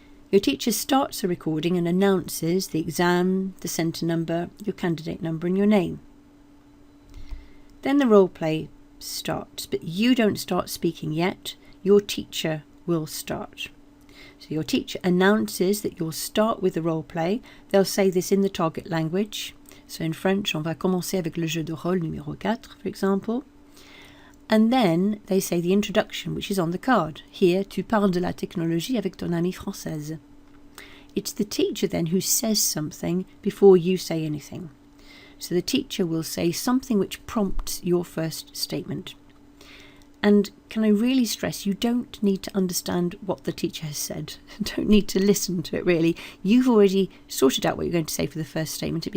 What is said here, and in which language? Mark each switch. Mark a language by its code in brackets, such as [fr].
[en] Your teacher starts the recording and announces the exam, the centre number, your candidate number and your name. Then the role play starts, but you don't start speaking yet. Your teacher will start. So your teacher announces that you'll start with the role play. They'll say this in the target language. So in French, [fr] on va commencer avec le jeu de rôle numéro 4, [en] for example. And then they say the introduction, which is on the card. [fr] Here, tu parles de la technologie avec ton amie française. [en] It's the teacher then who says something before you say anything. So the teacher will say something which prompts your first statement. And can I really stress, you don't need to understand what the teacher has said. Don't need to listen to it really. You've already sorted out what you're going to say for the first statement.